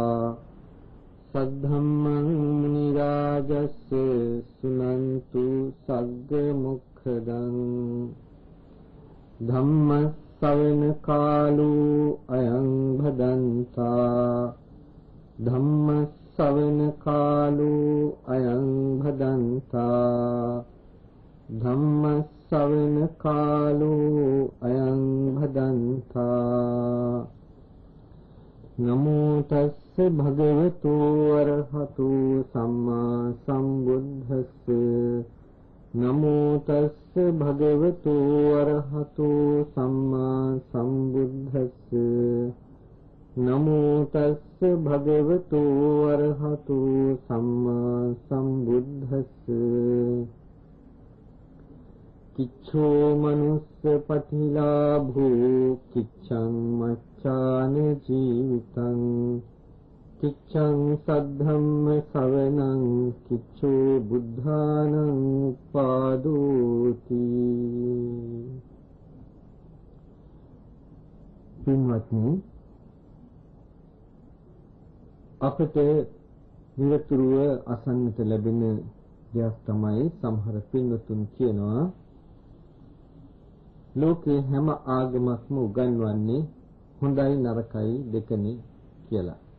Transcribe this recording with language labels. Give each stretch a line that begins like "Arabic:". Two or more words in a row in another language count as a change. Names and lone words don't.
Pali: सद्धम्मं मुनिराजस्य शृण्वन्तु सग्मुखदं धम्मश्रवणकालो अयं भदन्ता धम्मश्रवणकालो अयं भदन्ता धम्मश्रवणकालो अयं भदन्ता नमो तस्य भगवतो अरहतो सम्मा सम्बुद्धस्य नमो तस्य भगवतो अरहतो सम्मा सम्बुद्धस्य नमो तस्य भगवतो अरहतो सम्मा सम्बुद्धस्य किच्छो मनुष्य पथिलाभो किच्छं मच्चान जीवितं किच्छं सद्धम्म सवनं किच्छो बुद्धानं पादोति
Sinhala: පින්වත්නි අපට නිරතුරුව අසන්නට ලැබෙන දෙයක් තමයි සමහර පින්වතුන් කියනවා ලෝකේ හැම ආගමක්ම උගන්වන්නේ හොඳයි නරකයි දෙකනේ කියලා.